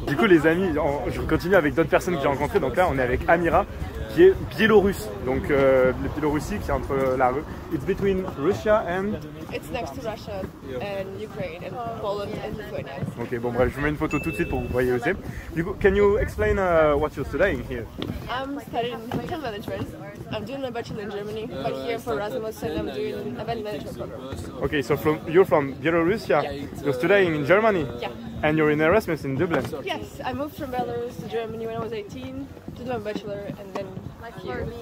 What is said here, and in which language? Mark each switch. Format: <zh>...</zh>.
<fr>Du coup, les amis, je continue avec d'autres personnes que j'ai rencontrées. Donc là, on est avec Amira, qui est biélorusse. Donc la Biélorussie qui est entre la rue.</fr> <en>It's between Russia and. It's next to Russia and Ukraine and Poland and Lithuania.</en> <fr>Ok, bon bref, je vous mets une photo tout de suite pour que vous voyez aussi. Du coup,</fr> <en>can you explain what you're studying here? I'm studying hotel management. I'm doing my bachelor in Germany, but here for Erasmus and I'm doing an event management program. Okay, so you're from Belarus, yeah? You're studying in Germany? Yeah. And you're in Erasmus in Dublin? Yes, I moved from Belarus to Germany when I was 18 to do my bachelor and then here.</en>